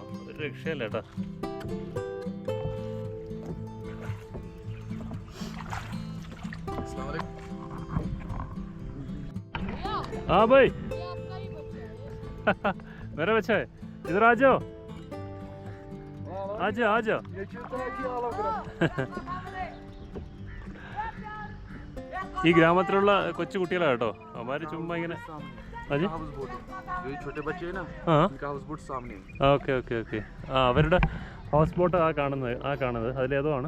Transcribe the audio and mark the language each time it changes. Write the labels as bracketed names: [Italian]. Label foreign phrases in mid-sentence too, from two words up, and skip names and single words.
[Malayalam] ഒരു രക്ഷയല്ല കേട്ടോ. [Hindi] हाँ भाई मेरा बच्चा है, इधर आ जाओ, आ जाओ, आ जाओ. [Malayalam] ഈ ഗ്രാമത്തിലുള്ള കൊച്ചു കുട്ടികളാണ് കേട്ടോ. അവന്മാർ ചുമ്മാ ഇങ്ങനെ [English] okay okay okay. [Malayalam] അവരുടെ [English] house boat [Malayalam] ആ കാണുന്നത് അതിലേതോ ആണ്.